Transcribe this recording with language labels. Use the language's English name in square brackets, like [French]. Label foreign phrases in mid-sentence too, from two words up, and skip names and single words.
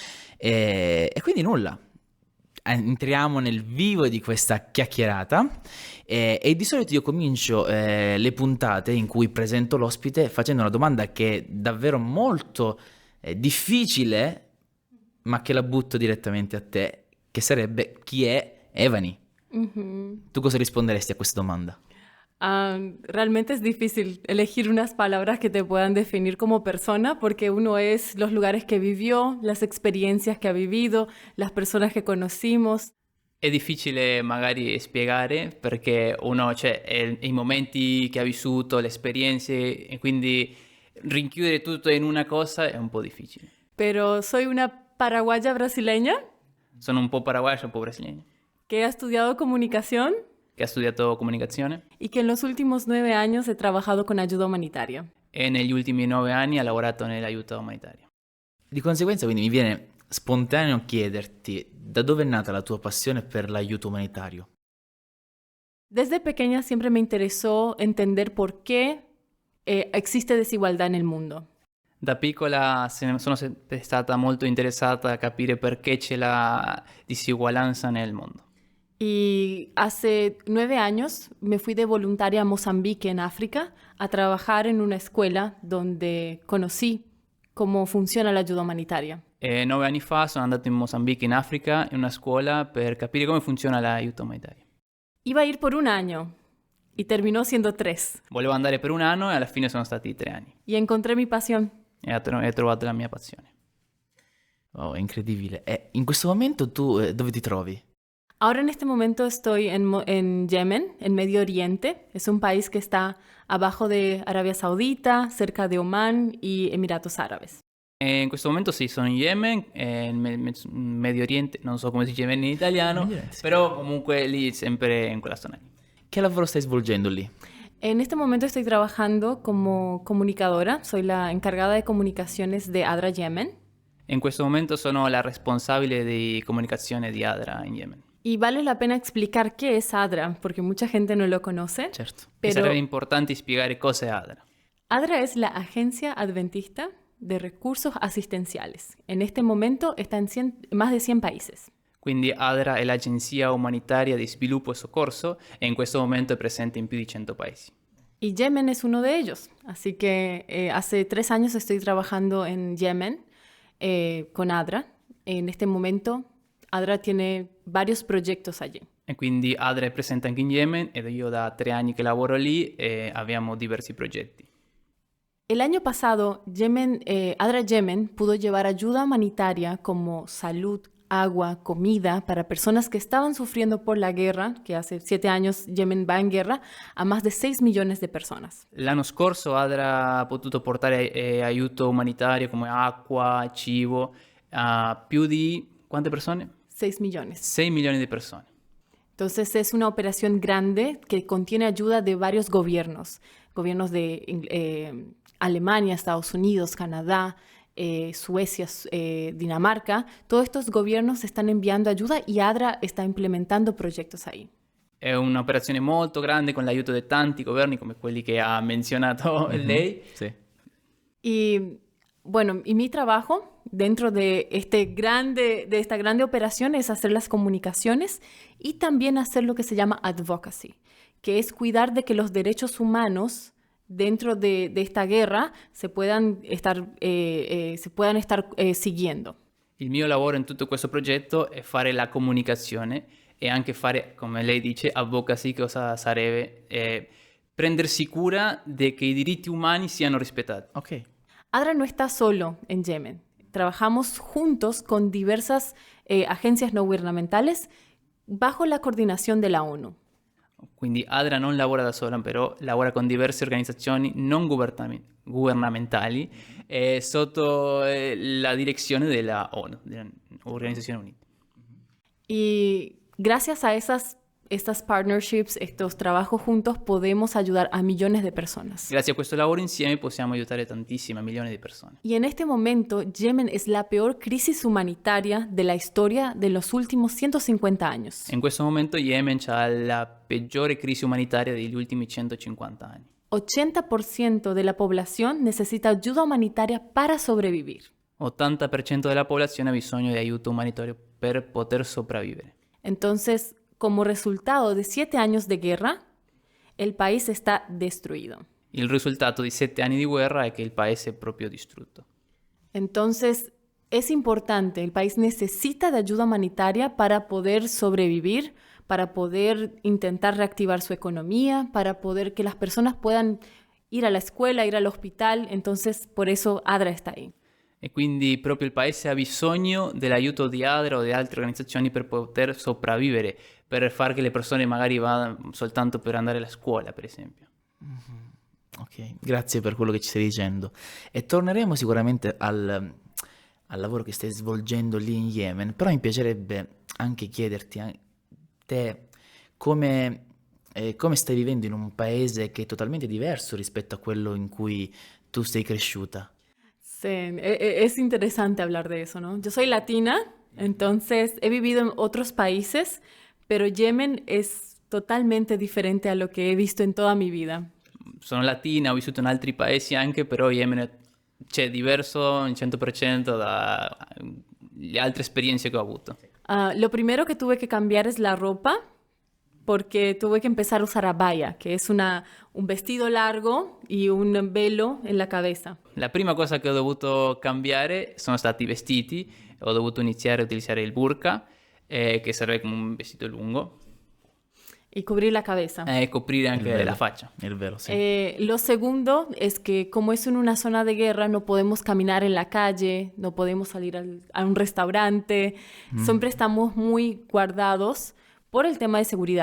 [Italian] e quindi nulla, entriamo nel vivo di questa chiacchierata e di solito io comincio le puntate in cui presento l'ospite facendo una domanda che è davvero molto difficile, ma che la butto direttamente a te, che sarebbe: chi è Evany? Tu cosa risponderesti a questa domanda? [Spanish] Realmente es difícil elegir unas palabras que te puedan definir como persona porque uno es los lugares que vivió, las experiencias que ha vivido, las personas que conocimos. [Italian] È difficile magari spiegare perché uno, i momenti che ha vissuto, le esperienze, e quindi rinchiudere tutto in una cosa è un po' difficile. [Spanish] Pero soy una paraguaya brasileña [Italian] Sono un po' paraguayo, un po' brasiliano, [Spanish] que ha estudiado comunicación [Italian] che ha studiato comunicazione [Spanish] y que en los últimos 9 años he trabajado con ayuda humanitaria. [Italian] e negli ultimi 9 anni ha lavorato nell'aiuto umanitario. Di conseguenza quindi mi viene spontaneo chiederti da dove è nata la tua passione per l'aiuto umanitario? [Spanish] Desde pequeña siempre me interesó entender por qué existe desigualdad en el mundo. [Italian] Da piccola sono sempre stata molto interessata a capire perché c'è la disuguaglianza nel mondo. [Spanish] Y hace 9 años me fui de voluntaria a Mozambique, en África, a trabajar en una escuela donde conocí cómo funciona la ayuda humanitaria. [Italian] 9 anni fa sono andato in Mozambique, in Africa, in una scuola per capire come funziona l'aiuto umanitario. [Spanish] Iba a ir por 1 año y terminó siendo 3. [Italian] Volevo andare per 1 anno e alla fine sono stati 3 anni. [Spanish] Y encontré mi pasión. [Italian] E ho trovato la mia passione. Oh, è incredibile. E in questo momento tu dove ti trovi? [Spanish] Ahora en este momento estoy en Yemen, en Medio Oriente. Es un país que está abajo de Arabia Saudita, cerca de Omán y Emiratos Árabes. [Italian] E in questo momento sì, sono in Yemen, in Medio Oriente, non so come si dice in italiano, Medio Oriente, sì. però comunque lì, sempre in quella zona lì. Che lavoro stai svolgendo lì? [Spanish] En este momento estoy trabajando como comunicadora. Soy la encargada de comunicaciones de ADRA Yemen. [Italian] In questo momento sono la responsabile di comunicazione di ADRA in Yemen. [Spanish] Y vale la pena explicar qué es ADRA, porque mucha gente no lo conoce. [Italian] Certo. E [Spanish] Pero [Italian] sarebbe importante spiegare cosa è ADRA. [Spanish] ADRA es la Agencia Adventista de Recursos Asistenciales. En este momento está en más de 100 países. [Italian] Quindi ADRA è l'Agenzia Umanitaria di Sviluppo e Soccorso e in questo momento è presente in più di 100 paesi. [Spanish] Y Yemen es uno de ellos. Así que hace 3 años estoy trabajando en Yemen con ADRA. En este momento ADRA tiene varios proyectos allí. [Italian] E quindi ADRA è presente anche in Yemen ed io da 3 anni che lavoro lì e abbiamo diversi progetti. [Spanish] El año pasado, ADRA Yemen pudo llevar ayuda humanitaria como salud, agua, comida para personas que estaban sufriendo por la guerra, que hace 7 años Yemen va en guerra, a más de 6 millones de personas. [Italian] L'anno scorso ADRA ha potuto portare aiuto umanitario come acqua, cibo a più di quante persone? [Spanish] 6 millones. [Italian] 6 milioni di persone. [Spanish] Entonces es una operación grande que contiene ayuda de varios gobiernos de Alemania, Estados Unidos, Canadá, Suecia, Dinamarca. Todos estos gobiernos están enviando ayuda y ADRA está implementando proyectos ahí. [Italian] È un'operazione molto grande con l'aiuto di tanti governi come quelli che ha menzionato lei. Sì. [Spanish] Y Bueno, y mi trabajo dentro de esta grande operación es hacer las comunicaciones y también hacer lo que se llama advocacy, que es cuidar de que los derechos humanos dentro de esta guerra se puedan estar siguiendo. [Italian] Il mio lavoro in tutto questo progetto è fare la comunicazione e anche fare, come lei dice, advocacy, cosa sarebbe prendersi cura de che i diritti umani siano rispettati. Ok. [Spanish] ADRA no está solo en Yemen. Trabajamos juntos con diversas agencias no gubernamentales bajo la coordinación de la ONU. [Italian] Quindi ADRA non lavora da sola, però lavora con diverse organizzazioni non governamentali sotto la direzione della ONU, delle Organizzazioni Unite. [Spanish] Y gracias a estas partnerships, estos trabajos juntos, podemos ayudar a millones de personas. [Italian] Grazie a questo lavoro insieme possiamo aiutare tantissime, milioni di persone. [Spanish] Y en este momento, Yemen es la peor crisis humanitaria de la historia de los últimos 150 años. [Italian] In questo momento Yemen ha la peggiore crisi umanitaria degli ultimi 150 anni. [Spanish] 80% de la población necesita ayuda humanitaria para sobrevivir. [Italian] 80% della popolazione ha bisogno di aiuto umanitario per poter sopravvivere. [Spanish] Entonces, como resultado de 7 años de guerra, el país está destruido. [Italian] Il risultato di 7 anni di guerra è che il paese è proprio distrutto. [Spanish] Entonces, es importante, el país necesita de ayuda humanitaria para poder sobrevivir, para poder intentar reactivar su economía, para poder que las personas puedan ir a la escuela, ir al hospital. Entonces, por eso ADRA está ahí. [Italian] E quindi proprio il paese ha bisogno dell'aiuto di ADRA o di altre organizzazioni per poter sopravvivere, per far che le persone magari vadano soltanto per andare alla scuola, per esempio. Ok, grazie per quello che ci stai dicendo. E torneremo sicuramente al lavoro che stai svolgendo lì in Yemen, però mi piacerebbe anche chiederti a te come stai vivendo in un paese che è totalmente diverso rispetto a quello in cui tu sei cresciuta. [Spanish] Sí, es interesante hablar de eso, ¿no? Yo soy latina, entonces he vivido en otros países, pero Yemen es totalmente diferente a lo que he visto en toda mi vida. [Italian] Sono latina, ho vissuto in altri paesi anche, però Yemen è diverso in 100% dalle altre esperienze che ho avuto. [Spanish] Lo primero que tuve que cambiar es la ropa, porque tuve que empezar a usar abaya, que es un vestido largo y un velo en la cabeza. [Italian] La prima cosa che ho dovuto cambiare sono stati i vestiti, ho dovuto iniziare a utilizzare il burqa, che serve come un vestito lungo, [Spanish] Y cubrir la cabeza. [Italian] e coprire Il anche velo. la faccia. Il vero, sì. [Spanish] Lo segundo es que como es en una zona de guerra, no podemos caminar en la calle, no podemos salir a un restaurante, siempre estamos muy guardados por el tema de seguridad.